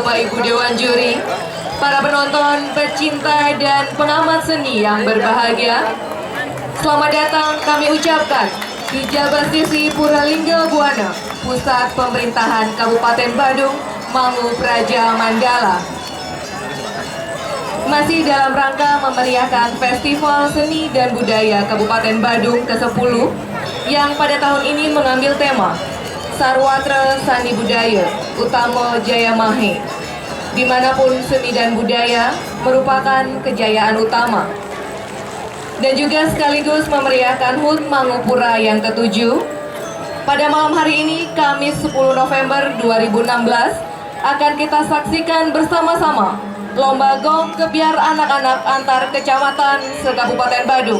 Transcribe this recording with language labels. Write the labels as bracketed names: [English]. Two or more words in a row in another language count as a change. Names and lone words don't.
[Indonesian] Ibu Dewan Juri, para penonton, pecinta, dan pengamat seni yang berbahagia, selamat datang kami ucapkan di Jabastisi Puralingga Buana, Pusat Pemerintahan Kabupaten Badung, Mangu Praja Mandala. Masih dalam rangka memeriahkan Festival Seni dan Budaya Kabupaten Badung ke-10 yang pada tahun ini mengambil tema Sarwatra Sani Budaya Utama Jaya Mahe, dimanapun seni dan budaya merupakan kejayaan utama, dan juga sekaligus memeriahkan HUT Mangupura yang ke-7. Pada malam hari ini, Kamis 10 November 2016, akan kita saksikan bersama-sama Lomba Gong Kebiar Anak-anak antar kecamatan se-Kabupaten Badung.